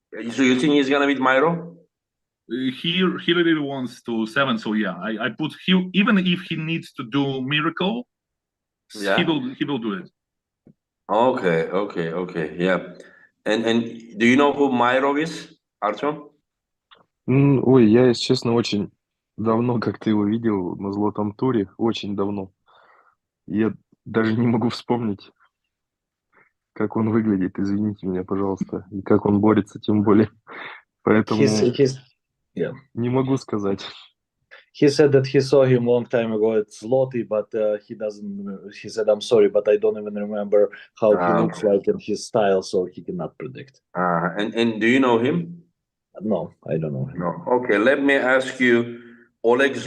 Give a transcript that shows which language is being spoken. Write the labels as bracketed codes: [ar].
[en] So you think he's gonna beat Myro? He really wants to 7, so yeah, I put he, even if he needs to do miracle, Yeah. he will do it. Okay. Yeah. And do you know who Myro is, Artyom? [ru] Ой, я, если честно, очень давно как-то его видел на Золотом туре, очень давно. Я даже не могу вспомнить, как он выглядит, извините меня, пожалуйста, и как он борется, тем более. Поэтому не могу сказать. [en] He said that he saw him long time ago at Zloty, but he doesn't. He said, "I'm sorry, but I don't even remember how he looks like and his style, so he cannot predict." And do you know him? No, I don't know him. No. Okay, let me ask you, Oleg Zok.